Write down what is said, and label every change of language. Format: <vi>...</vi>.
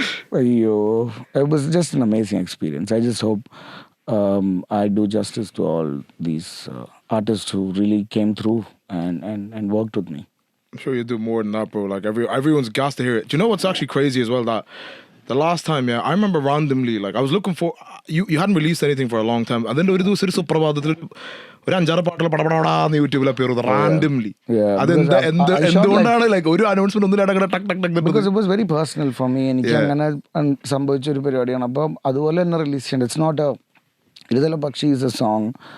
<en>It was just an amazing experience. I just hope I do justice to all these artists who really came through and worked with me. I'm sure you do more than that, bro. Like, everyone's got to hear it. Do you know what's actually crazy as well? That the last time, I remember randomly, like, I was looking for, you hadn't released anything for a long time, and then</en> <ml>ഒരു ദിവസം ഒരു സുപ്രഭാതത്തിൽ ഒരു 6 പാട്ടുകൾ പടപടാന്ന് യൂട്യൂബിൽ appear ചെയ്തു</ml> <en>randomly.</en> <ml>എന്തുകൊണ്ടാണ് like ഒരു announcement ഒന്നും ഇടാതെ ടക്ക് ടക്ക് ടക്ക്.</ml> <en>Because it was very personal for me.</en> <ml>എനിക്ക് അങ്ങനെ സംഭവിച്ച ഒരു പരിപാടിയാണ്. അപ്പം അതുപോലെ തന്നെ റിലീസ് ചെയ്യേണ്ടത്.</ml> <en>It's not a Irudala Pakshi is a song.</en>